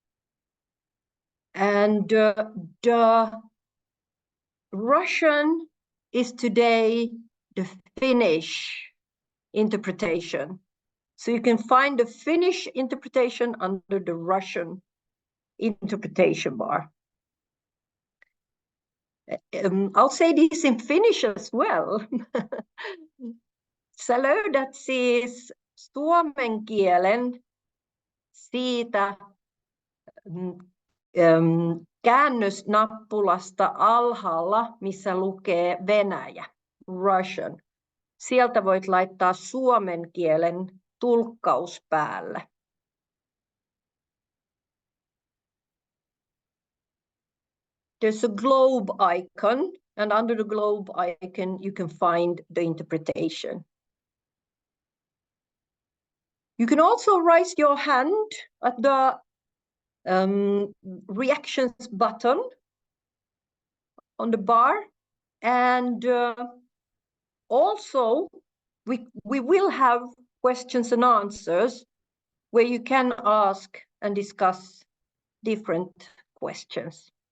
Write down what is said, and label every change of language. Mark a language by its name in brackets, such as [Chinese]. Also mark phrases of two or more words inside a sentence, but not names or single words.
[English] And the Russian is today the Finnish interpretation. So you can find the Finnish interpretation under the Russian interpretation bar. I'll say this in Finnish as well. [Finnish] Sä löydät siis suomen kielen siitä käännösnappulasta alhaalla, missä lukee Venäjä, Russian. Sieltä voit laittaa suomen kielen tulkkaus päälle. [English] There's a globe icon, and under the globe icon, you can find the interpretation. You can also raise your hand at the reactions button on the bar, and also we will have questions and answers where you can ask and discuss different questions.